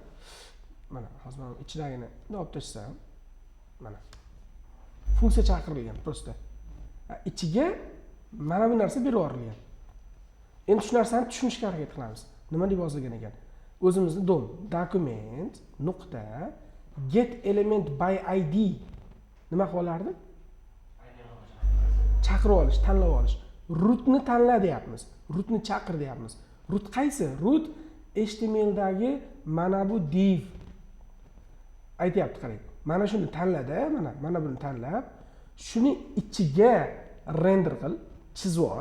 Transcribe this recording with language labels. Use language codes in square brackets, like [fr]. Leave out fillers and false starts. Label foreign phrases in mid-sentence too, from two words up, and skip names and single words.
[uz] Mana hozir men ichidagini olib tashlasam, mana funksiya chaqirilgan prosta. Ichiga mana bu narsa berib yuborilgan. Endi shu narsani tushunishga harakat qilamiz. Nima deb yozilgan ekan? O'zimizni [en] dom document [uz] nuqta [en] get element by id [uz] nima qilib olardi? Chaqirib olish, tanlab olish. Rootni tanla deyapmiz. Rootni chaqir deyapmiz. Root qaysi? Root HTML dagi mana bu div. Aytyapti, qarang. Mana shuni tanladi, mana buni tanlab, shuni ichiga render qil, chizib yubor.